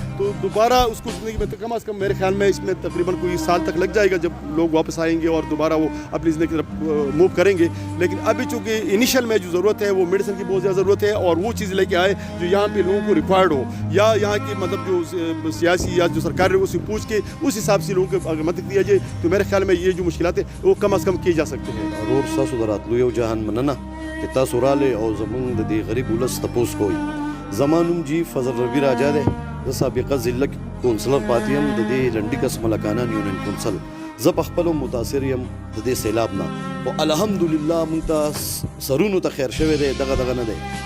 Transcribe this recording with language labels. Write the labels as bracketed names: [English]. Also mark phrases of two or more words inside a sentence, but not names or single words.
[Urdu] تو دوبارہ اس کو زندگی میں کم از کم میرے خیال میں اس میں تقریباً کوئی سال تک لگ جائے گا جب لوگ واپس آئیں گے اور دوبارہ وہ اپنی زندگی کی طرف موو کریں گے. لیکن ابھی چونکہ انیشل میں جو ضرورت ہے وہ میڈیسن کی بہت زیادہ ضرورت ہے اور وہ چیز لے کے آئے جو یہاں پہ لوگوں کو ریکوائرڈ ہو یا یہاں کی مطلب جو سیاسی یا جو سرکار ہے اس سے پوچھ کے اس حساب سے لوگوں کو اگر مدد دیا جائے تو میرے خیال میں یہ جو مشکلات ہیں وہ کم از کم کی جا سکتے ہیں. [Pashto] اور تاسو دراتلو یو جهان مننه چې تاسو راله او زمونږ د دې غریب ولس تپوس کوئ. زما نوم جی فضل ربی راجا دی. زه سابقه ضلع کونسلر پاتې یم د دې لنډي کس ملکانان یونین کونسل. زه په خپلو متاثر یم د دې سیلاب نه خو الحمدلله موږ ته سرونو ته خیر شوی دی دغه نه دی.